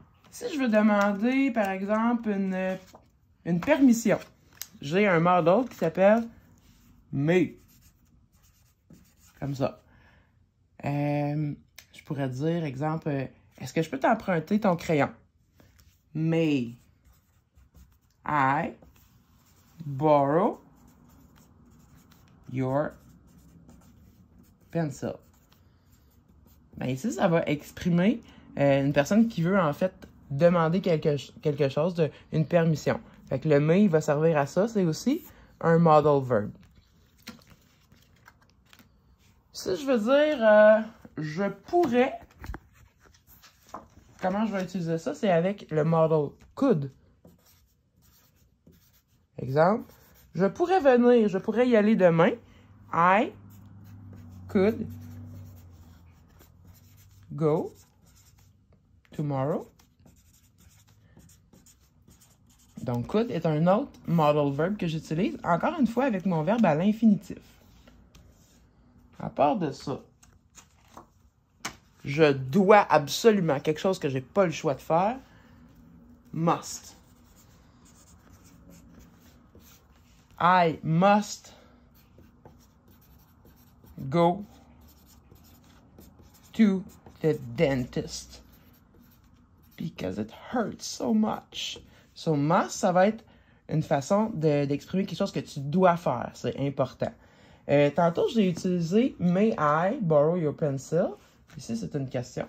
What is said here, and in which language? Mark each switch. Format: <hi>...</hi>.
<fr>Si je veux demander, par exemple, une permission, j'ai un modal qui s'appelle may. Comme ça. Je pourrais dire, exemple, est-ce que je peux t'emprunter ton crayon?</fr> <en>May I borrow your pencil?</en> <fr>Ben ici, ça va exprimer une personne qui veut en fait demander quelque chose, une permission. Fait que le may va servir à ça. C'est aussi un modal verb. Si je veux dire je pourrais, comment je vais utiliser ça? C'est avec le modal could. Exemple, je pourrais venir, je pourrais y aller demain.</fr> <en>I could go tomorrow.</en> <fr>Donc, could est un autre modal verb que j'utilise, encore une fois, avec mon verbe à l'infinitif. À part de ça, je dois absolument quelque chose que j'ai pas le choix de faire.</fr> <en>Must. I must go to the dentist because it hurts so much.</en> <fr>So, must, ça va être une façon d'exprimer quelque chose que tu dois faire. C'est important. Tantôt, j'ai utilisé</fr> <en>may I borrow your pencil.</en> <fr>Ici, c'est une question.</fr>